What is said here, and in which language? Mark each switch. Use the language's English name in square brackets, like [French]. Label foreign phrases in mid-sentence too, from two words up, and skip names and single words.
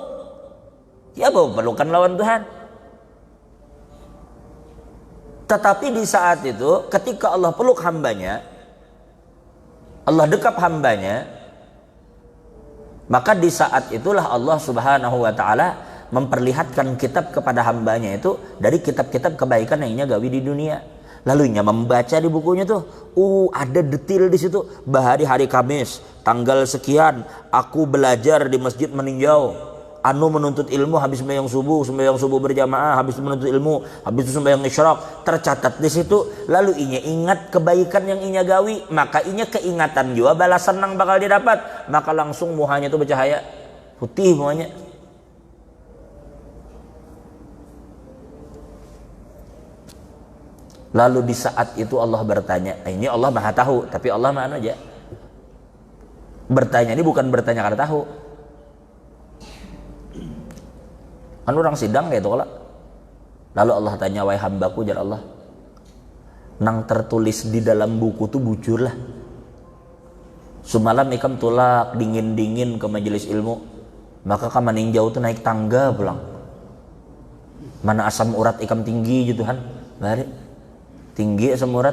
[Indonesian] Ya, memelukkan lawan Tuhan. Tetapi di saat itu, ketika Allah peluk hambanya, Allah dekap hambanya, maka di saat itulah Allah [Arabic] سبحانه وتعالى [Indonesian] memperlihatkan kitab kepada hambanya itu dari kitab-kitab kebaikan yang ia gawi di dunia. Lalu ia membaca di bukunya tuh, ada detail di situ. Hari Kamis, tanggal sekian, aku belajar di masjid meninjau. Menuntut ilmu, habis sembahyang subuh berjamaah, habis menuntut ilmu, habis itu sembahyang isyraq, tercatat di situ. [Banjar] Lalu inya ingat kebaikan yang inya gawi, maka inya keingatan juga balasan yang bakal dia dapat. Maka langsung muhanya itu bercahaya putih muhanya. [Indonesian] Lalu di saat itu Allah bertanya, ini Allah maha tahu, tapi Allah maha aja. Bertanya ini bukan bertanya karena tahu. Kan orang sidang kayak itu kalau. [Banjar] Lalu Allah tanya, wahai hambaku, jar Allah, nang tertulis di dalam buku tuh bujur lah. Semalam ikam tulak dingin-dingin ke majelis ilmu, maka kam meninjau tuh naik tangga pulang. Mana asam urat ikam tinggi gitu kan, bari tinggi asam urat.